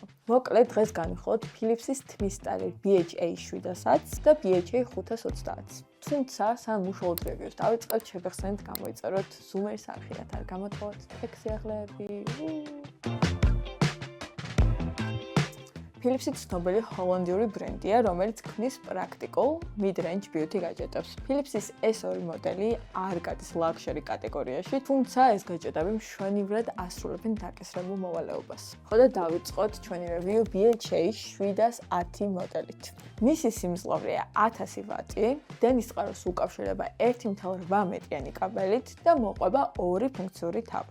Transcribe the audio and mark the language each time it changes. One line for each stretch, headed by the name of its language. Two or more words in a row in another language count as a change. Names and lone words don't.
Georgian: მოკლედ დღეს განვიხილოთ Philips-ის თმის სტაილ BHA-700-ს და BHA-520-ს. თუმცა სამ უშუალოდ რევიუს დავიწყებთ, შეგახსენებთ გამოიწეროთ Zoom-ის არხიდან არ გამოტყოთ ტექსტიაღლები. Philips-ი ცნობილი ჰოლანდიური ბრენდია, რომელიც ქმნის პრაქტიკულ
English: mid-range beauty gadgets.
Georgian: Philips-ის ეს ორი მოდელი არ გადის luxury კატეგორიაში, თუმცა ეს gadgetები მშვენივრად ასრულებენ დაკისრებულ მოვალეობას. ხოდა დავიწყოთ ჩვენი review BHA-710 მოდელით. მისი სიმძლავრეა 1000 ვატი, დენის წყაროს უკავშირდება 1.8 მეტრიანი კაბელით და მოყვება ორი ფუნქციური თავი.